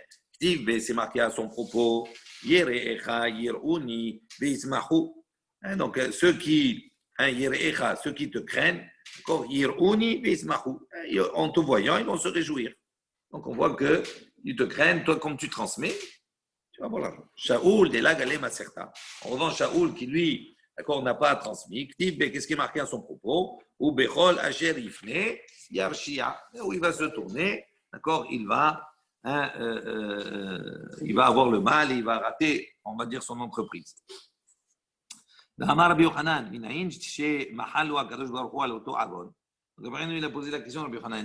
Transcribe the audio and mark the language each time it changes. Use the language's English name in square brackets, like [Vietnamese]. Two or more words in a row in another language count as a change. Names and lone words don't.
[French] C'est marqué à son propos, donc ceux qui te craignent, en te voyant, ils vont se réjouir. Donc on voit qu'ils te craignent, toi comme tu transmets, tu vas avoir l'argent. Shaoul, de la galé maserta. En revanche, Shaoul qui lui, d'accord, n'a pas transmis, qu'est-ce qui est marqué à son propos? [Hebrew] ובכל אשר יפנה ירשיע, [French] où il va se tourner, d'accord, il va avoir le mal et il va rater, on va dire, son entreprise. Il a posé la question à Rabbi Yochanan.